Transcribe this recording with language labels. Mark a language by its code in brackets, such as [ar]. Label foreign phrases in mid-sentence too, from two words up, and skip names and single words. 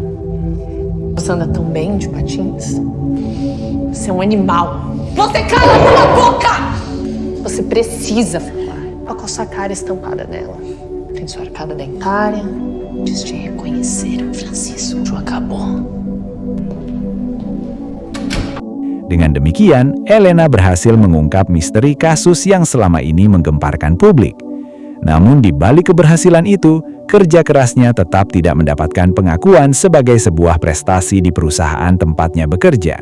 [pt] Você anda tão bem de patins? Você é um animal. Você cala sua boca! Você precisa falar. Olha com a sua cara estampada nela. Tem sua arcada dentária. Diz te reconhecer, Francisco. O acabou. [id] Dengan demikian, Elena berhasil mengungkap misteri kasus yang selama ini menggemparkan publik. Namun di balik keberhasilan itu, kerja kerasnya tetap tidak mendapatkan pengakuan sebagai sebuah prestasi di perusahaan tempatnya bekerja.